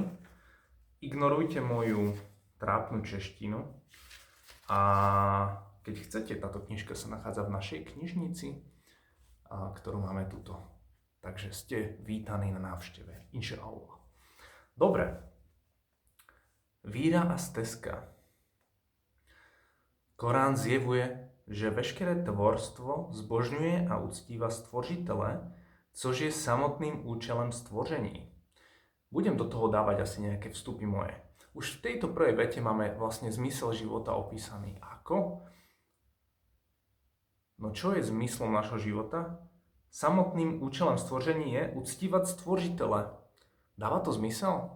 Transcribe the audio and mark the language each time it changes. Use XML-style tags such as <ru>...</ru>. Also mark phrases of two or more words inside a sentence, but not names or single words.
<sk>Ignorujte moju trápnu češtinu. A keď chcete, táto knižka sa nachádza v našej knižnici, ktorú máme tuto. Takže ste vítaní na návšteve.</sk> <cs>Inšaallah. Dobre. Víra a stezka. Korán zjevuje, že veškeré tvorstvo zbožňuje a uctíva stvořitele, což je samotným účelem stvoření.</cs> <sk>Budem do toho dávať asi nejaké vstupy moje. Už v tejto prvej vete máme vlastne zmysel života opísaný. Ako? No čo je zmyslom našho života?</sk> <cs>Samotným účelem stvoření je uctívať stvořitele.</cs> <sk>Dáva to zmysel?</sk>